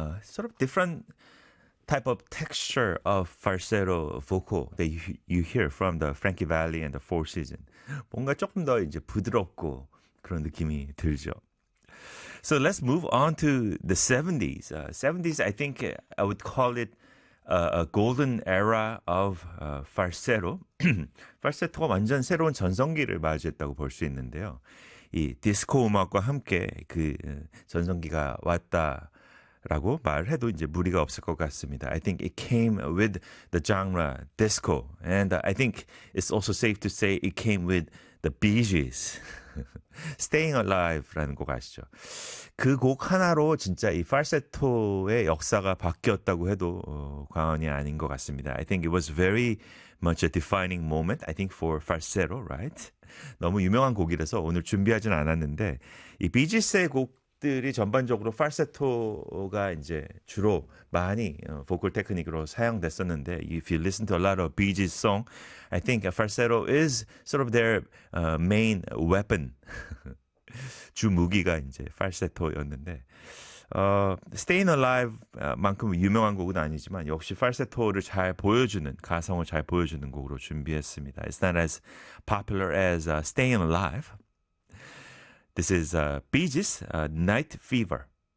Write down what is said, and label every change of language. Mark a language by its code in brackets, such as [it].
[en] Sort of different type of texture of falsetto vocal that you hear from the Frankie Valli and the Four Seasons. [ko] 뭔가 조금 더 이제 부드럽고 그런 느낌이 들죠. [en] So let's move on to the 70s. 70s, I think I would call it a golden era of falsetto. [ko] falsetto가 완전 새로운 전성기를 맞이했다고 볼수 있는데요. 이 디스코 음악과 함께 그 전성기가 왔다라고 말해도 이제 무리가 없을 것 같습니다. [en] I think it came with the genre disco. And I think it's also safe to say it came with the Bee Gees. [ko] Staying Alive라는 곡 아시죠? 그곡 하나로 진짜 이 팔세토의 역사가 바뀌었다고 해도 과언이 아닌 것 같습니다. [en] I think it was very much a defining moment, I think, for falsetto, right? [ko] 너무 유명한 곡이라서 오늘 준비하진 않았는데, 이 비지스의 곡들이 전반적으로 팔세토가 이제 주로 많이 보컬 테크닉으로 사용됐었는데, [en] if you listen to a lot of Bee Gees song, I think falsetto is sort of their main weapon. [ko] 주무기가 이제 팔세토였는데, Stayin' Alive만큼 유명한 곡은 아니지만 역시 팔세토를 잘 보여주는 가성을 잘 보여주는 곡으로 준비했습니다. [en] It's not as popular as Stayin' Alive. This is Bee Gees, Night Fever.